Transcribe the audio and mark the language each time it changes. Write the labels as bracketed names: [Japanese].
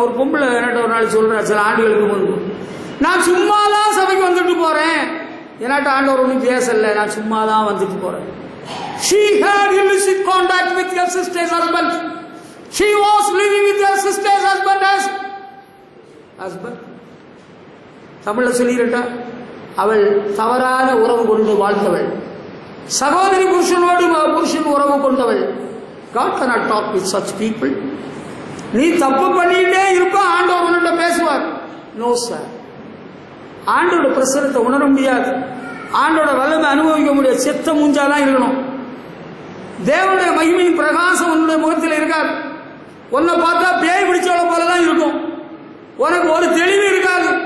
[Tamil] ஒரு பொம்பளை என்கிட்ட ஒரு நாள் சொல்றேன், சில ஆண்டுகளுக்கு முன்பு, நான் சும்மா தான் சபைக்கு வந்துட்டு போறேன், என்கிட்ட ஆண்டவர் ஒன்றும் பேசல, நான் சும்மா தான் வந்துட்டு போறேன். [English] She had illicit contact with your sister's husband. She was living with your sister's husband as husband. [Tamil] தமிழ்ல சொல்லிட்டா, அவள் தவறான உறவு கொண்டு வாழ்ந்தவள், சகோதரி புருஷனோடு புருஷன் உறவு கொண்டவள். [English] God cannot talk with such people. [Tamil] நீ தப்பு பண்ணிட்டே இருப்ப, ஆண்டவர் உன்னிட்ட பேசுவார். [English] no sir, [Tamil] ஆண்டோட பிரசனத்தை உணர முடியாது, ஆண்டோட வல்லமை அனுபவிக்க முடியாது. செத்த மூஞ்சாதான் இருக்கணும். தேவனுடைய மகிமையின் பிரகாசம் உன்னுடைய முகத்தில் இருக்காது. உன்னை பார்த்தா பேய் பிடிச்சவள போலதான் இருக்கும். உனக்கு ஒரு தெளிவு இருக்காது.